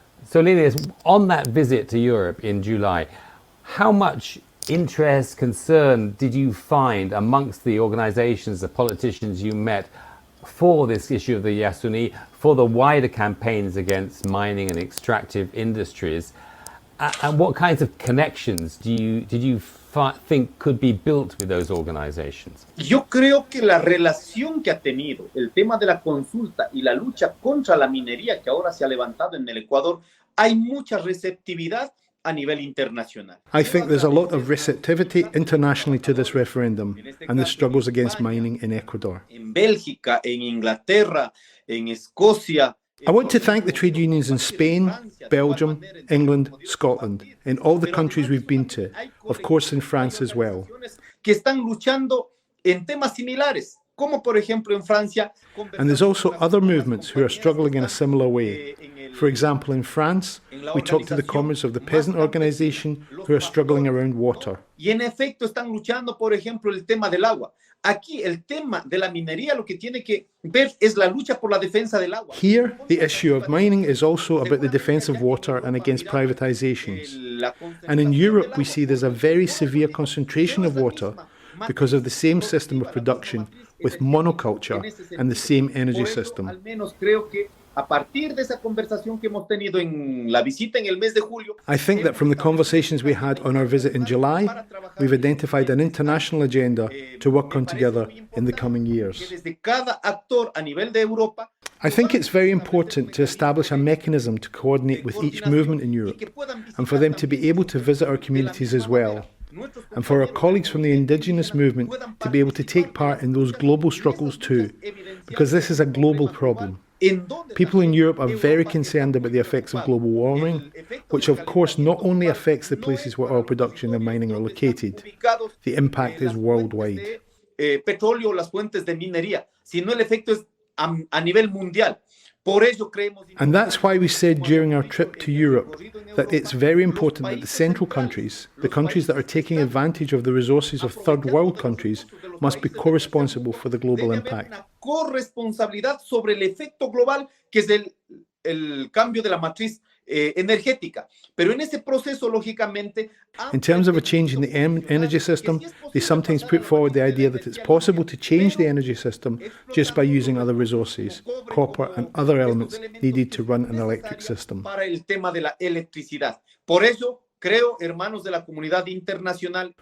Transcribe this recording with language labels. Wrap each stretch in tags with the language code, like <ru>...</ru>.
<en>So, Leonidas, on that visit to Europe in July, how much interest, concern did you find amongst the organizations, the politicians you met for this issue of the Yasuni, for the wider campaigns against mining and extractive industries? And what kinds of connections did you think could be built with those organizations?</en> <es>Yo creo que la relación que ha tenido el tema de la consulta y la lucha contra la minería que ahora se ha levantado en el Ecuador, hay mucha receptividad a nivel internacional.</es> <en>I think there's a lot of receptivity internationally to this referendum and the struggles against mining in Ecuador.</en> <es>En Bélgica, en Inglaterra, en Escocia.</es> <en>I want to thank the trade unions in Spain, Belgium, England, Scotland, in all the countries we've been to, of course in France as well.</en> <es>Que están luchando en temas similares, como por ejemplo en Francia.</es> <en>And there's also other movements who are struggling in a similar way. For example, in France, we talked to the comrades of the peasant organization who are struggling around water.</en> <es>Y en efecto están luchando, por ejemplo, el tema del agua. Aquí el tema de la minería lo que tiene que ver es la lucha por la defensa del agua.</es> <en>Here, the issue of mining is also about the defense of water and against privatizations. And in Europe, we see there's a very severe concentration of water because of the same system of production with monoculture and the same energy system.</en> <es>Al menos creo que a partir de esa conversación que hemos tenido en la visita en el mes de julio,</es> <en>I think that from the conversations we had on our visit in July, we've identified an international agenda to work on together in the coming years.</en> <es>desde cada actor a nivel de Europa,</es> <en>I think it's very important to establish a mechanism to coordinate with each movement in Europe and for them to be able to visit our communities as well. And for our colleagues from the indigenous movement to be able to take part in those global struggles too, because this is a global problem. People in Europe are very concerned about the effects of global warming, which of course not only affects the places where oil production and mining are located, the impact is worldwide.</en> <es>Petróleo, las fuentes de minería, sino el efecto es a nivel mundial.</es> <en>And that's why we said during our trip to Europe that it's very important that the central countries, the countries that are taking advantage of the resources of third world countries, must be co-responsible for the global impact.</en> <es>Corresponsabilidad sobre el efecto global que es el cambio de la matriz energética. Pero en ese proceso, lógicamente...</es> <en>In terms of a change in the energy system, they sometimes put forward the idea that it's possible to change the energy system just by using other resources, copper and other elements needed to run an electric system.</en> <es>Para el tema de la electricidad. Por eso, creo, hermanos de la comunidad internacional...</es>